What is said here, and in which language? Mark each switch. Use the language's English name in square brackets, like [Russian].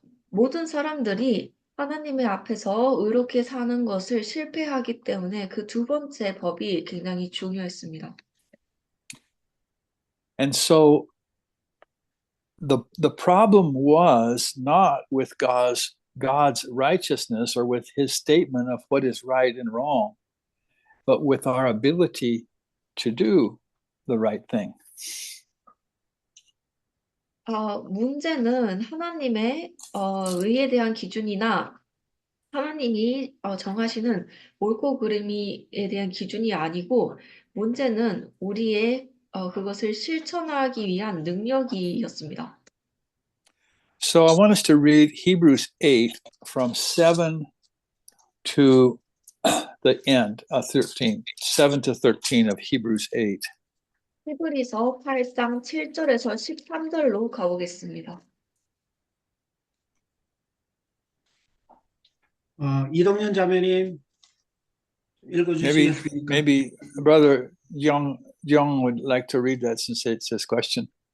[Korean] 모든 사람들이 하나님의 앞에서 의롭게 사는 것을 실패하기 때문에 그 두 번째 법이 굉장히 중요했습니다. [English] And so the problem was not with God's righteousness or with his statement of what is right and wrong. but with our ability to do the right thing. [Korean] 문제는 하나님의 의에 대한 기준이나 하나님이 정하시는 옳고 그름이에 대한 기준이 아니고 문제는 우리의 그것을 실천하기 위한 능력이었습니다. [English] So I want us to read Hebrews 8 from 7 to the end of 13, 7 to 13 of Hebrews 8. [Korean] 히브리서 8장 7절에서 13절로 가보겠습니다. 이동현 자매님 읽어주시겠습니까? [English] Maybe Brother Young would like to read that since it's his question.